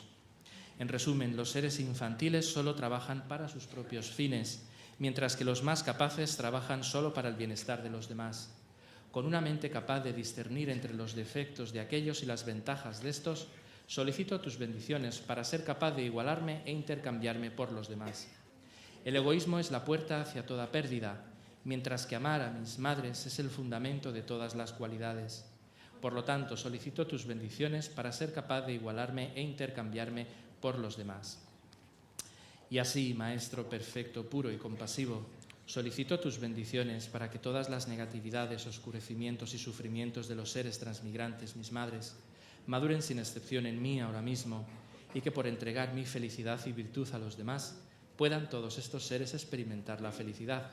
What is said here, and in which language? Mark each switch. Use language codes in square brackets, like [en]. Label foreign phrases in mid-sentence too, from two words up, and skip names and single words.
[es] En resumen, los seres infantiles solo trabajan para sus propios fines, mientras que los más capaces trabajan solo para el bienestar de los demás. Con una mente capaz de discernir entre los defectos de aquellos y las ventajas de estos, solicito tus bendiciones para ser capaz de igualarme e intercambiarme por los demás. El egoísmo es la puerta hacia toda pérdida, mientras que amar a mis madres es el fundamento de todas las cualidades. Por lo tanto, solicito tus bendiciones para ser capaz de igualarme e intercambiarme por los demás. Y así, Maestro perfecto, puro y compasivo, solicito tus bendiciones para que todas las negatividades, oscurecimientos y sufrimientos de los seres transmigrantes, mis madres, maduren sin excepción en mí ahora mismo y que por entregar mi felicidad y virtud a los demás puedan todos estos seres experimentar la felicidad.